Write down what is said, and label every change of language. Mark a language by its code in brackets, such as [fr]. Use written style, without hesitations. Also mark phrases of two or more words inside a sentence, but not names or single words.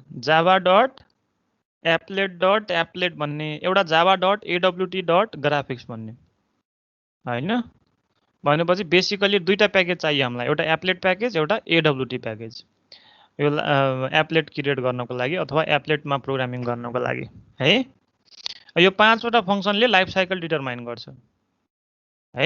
[ne] java.applet.applet भन्ने, एउटा java.awt.graphics भन्ने हैन। भनेपछि बेसिकली दुईटा प्याकेज चाहियो हामीलाई, एउटा [en] applet package, [ne] एउटा [en] AWT package. [ne] यो एप्लेट क्रिएट गर्नको लागि अथवा एप्लेटमा प्रोग्रामिङ गर्नको लागि है। यो 5 वटा फङ्सनले [en] life cycle determine [ne] गर्छ है।